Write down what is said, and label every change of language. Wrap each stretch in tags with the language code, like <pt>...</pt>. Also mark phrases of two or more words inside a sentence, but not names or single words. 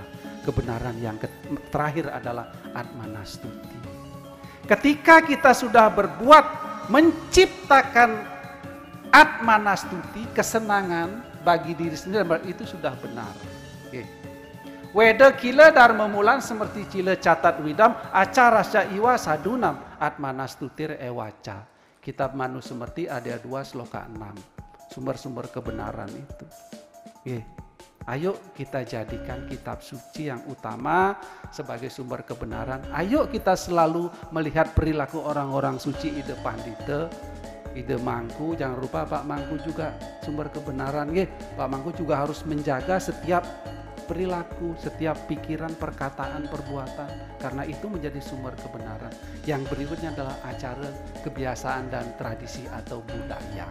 <id>Kebenaran yang terakhir adalah Atmanastuti. Ketika kita sudah berbuat menciptakan Atmanastuti, kesenangan bagi diri sendiri, itu sudah benar.</id> <sa>Weda kila dharma mulan seperti cila catat widam acara iwa sadunam Atmanastutir ewaca.</sa> <id>Kitab Manu Semerti ada 2 sloka 6. Sumber-sumber kebenaran itu. Ayo kita jadikan kitab suci yang utama sebagai sumber kebenaran. Ayo kita selalu melihat perilaku orang-orang suci ide pandita, ide mangku. Jangan lupa Pak Mangku juga sumber kebenaran. Pak Mangku juga harus menjaga setiap perilaku, setiap pikiran, perkataan, perbuatan. Karena itu menjadi sumber kebenaran. Yang berikutnya adalah acara, kebiasaan, dan tradisi atau budaya.</id>